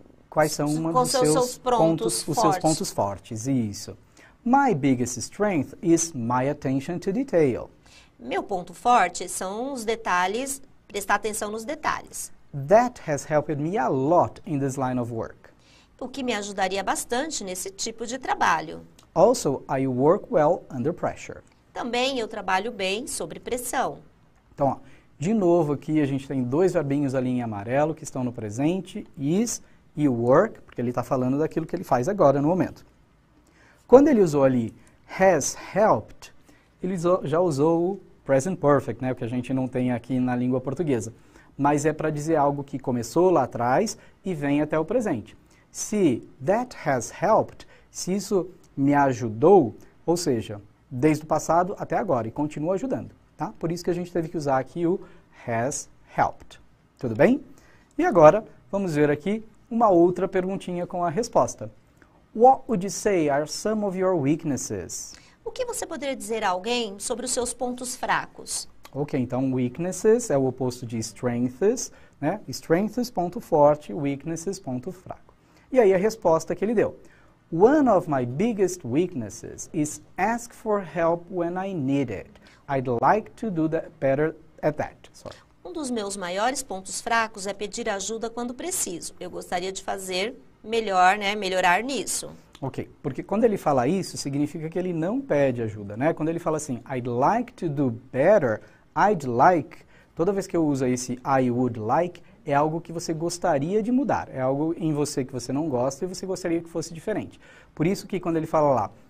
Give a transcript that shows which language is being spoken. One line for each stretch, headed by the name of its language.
Portuguese: Quais são os seus pontos fortes? Isso.
English: My biggest strength is my attention to detail.
Portuguese: Meu ponto forte são os detalhes, prestar atenção nos detalhes.
English: That has helped me a lot in this line of work.
Portuguese: O que me ajudaria bastante nesse tipo de trabalho.
English: Also, I work well under pressure.
Portuguese: Também eu trabalho bem sob pressão. Então, ó, de novo aqui a gente tem 2 verbinhos ali em amarelo que estão no presente, is e work, porque ele está falando daquilo que ele faz agora no momento. Quando ele usou ali has helped, ele já usou o present perfect, né, o que a gente não tem aqui na língua portuguesa. Mas é para dizer algo que começou lá atrás e vem até o presente. Se that has helped, se isso me ajudou, ou seja, desde o passado até agora, e continua ajudando, tá? Por isso que a gente teve que usar aqui o has helped. Tudo bem? E agora, vamos ver aqui uma outra perguntinha com a resposta.
English: What would you say are some of your weaknesses?
Portuguese: O que você poderia dizer a alguém sobre os seus pontos fracos? Ok, então weaknesses é o oposto de strengths, né? Strengths, ponto forte, weaknesses, ponto fraco. E aí a resposta que ele deu.
English: One of my biggest weaknesses is ask for help when I need it. I'd like to do that better at that. Sorry.
Portuguese: Um dos meus maiores pontos fracos é pedir ajuda quando preciso. Eu gostaria de fazer melhor, né? Melhorar nisso. Ok, porque quando ele fala isso, significa que ele não pede ajuda, né? Quando ele fala assim,
English: I'd like to do better,
Portuguese: I'd like, toda vez que eu uso esse I would like, é algo que você gostaria de mudar, é algo em você que você não gosta e você gostaria que fosse diferente. Por isso que quando ele fala lá,